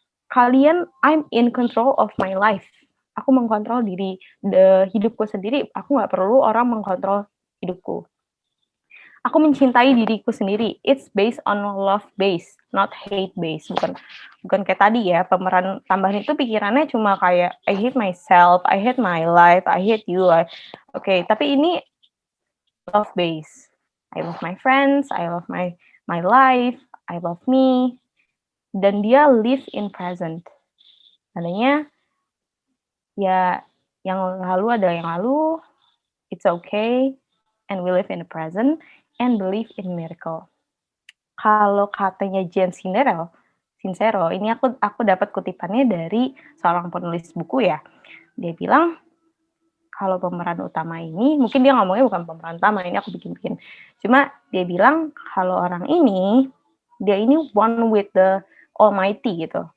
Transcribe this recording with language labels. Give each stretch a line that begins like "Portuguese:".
Indonesian: Kalian,
English: I'm in control of my life.
Indonesian: Aku mengkontrol hidupku sendiri. Aku nggak perlu orang mengkontrol hidupku. Aku mencintai diriku sendiri.
English: It's based on love base, not hate base.
Indonesian: Bukan kayak tadi ya, pemeran tambahan itu pikirannya cuma kayak
English: I hate myself, I hate my life, I hate you.
Indonesian: Oke, tapi ini
English: love base. I love my friends, I love my life, I love me.
Indonesian: Dan dia
English: live in present.
Indonesian: Adanya ya yang lalu adalah yang lalu.
English: It's okay, and we live in the present. And believe in miracle.
Indonesian: Kalau katanya Jen Sincero, ini aku dapat kutipannya dari seorang penulis buku ya. Dia bilang kalau pemeran utama ini, mungkin dia ngomongnya bukan pemeran utama, ini aku bikin-bikin. Cuma dia bilang kalau orang ini, dia ini
English: one with the Almighty
Indonesian: gitu.